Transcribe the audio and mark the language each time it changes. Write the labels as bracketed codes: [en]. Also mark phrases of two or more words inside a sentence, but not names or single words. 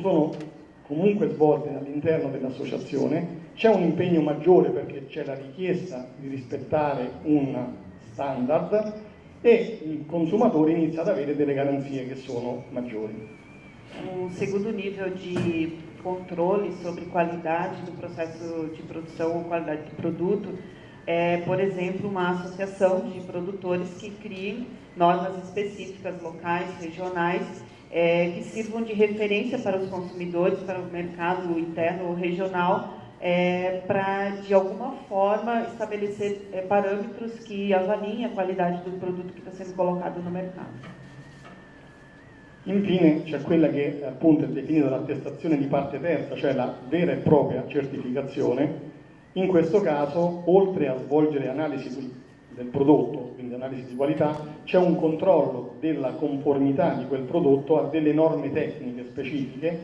[it] Sono comunque svolte all'interno dell'associazione, c'è un impegno maggiore perché c'è la richiesta di rispettare un standard e il consumatore inizia ad avere delle garanzie che sono maggiori. [pt] Um segundo nível de controle sobre qualidade do processo de produção ou qualidade do produto é, por exemplo, uma associação de produtores que criem normas específicas locais, regionais, que sirvam de referência para os consumidores, para o mercado interno ou regional, para, de alguma forma, estabelecer parâmetros que avaliem a qualidade do produto que está sendo colocado no mercado. [it] Infine c'è quella che appunto è definita l'attestazione di parte terza, cioè la vera e propria certificazione. In questo caso, oltre a svolgere analisi del prodotto, quindi analisi di qualità, c'è un controllo della conformità di quel prodotto a delle norme tecniche specifiche.